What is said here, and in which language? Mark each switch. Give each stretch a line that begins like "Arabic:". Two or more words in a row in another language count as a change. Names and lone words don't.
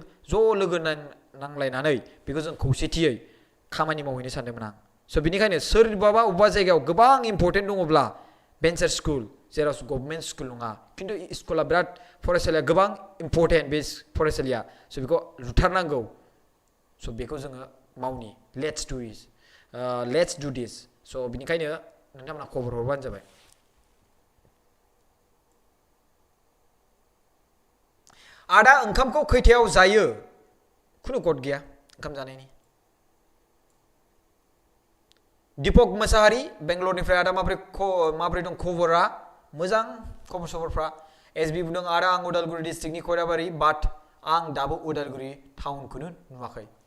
Bodo: ज' लोगो नांलायनानै बेखौ जों खौसेथियै खामानि मावहैनो सानदोंमोन आं स' बिनिखायनो सोरबाबा अबेबा जायगायाव गोबां इम्परटेन्ट दङब्ला
English: venture school
Bodo: जेराव
English: government school
Bodo: नङा खिन्थु स्कुला बिराद फरायसालिया गोबां इम्परटेन्ट बे फरायसालिया स' बेखौ लुथारनांगौ स' बेखौ जोङो मावनि
English: let's do this
Bodo: स' बिनिखायनो नोंथांमोना खबर हरबानो जाबाय आदा ओंखामखौ खैथायाव जायो खुनु गद गैया ओंखाम जानायनि दीपक मोसाहारी बेंगलरनिफ्राय आदा माब्रै दं खबरा मोजां खबर सबरफ्रा एसबि बुंदों आदा आं उदालगुरि डिस्ट्रिक्टनि खयराबारि बाट आं दाबो उदालगुरि टाउनखौनो नुवाखै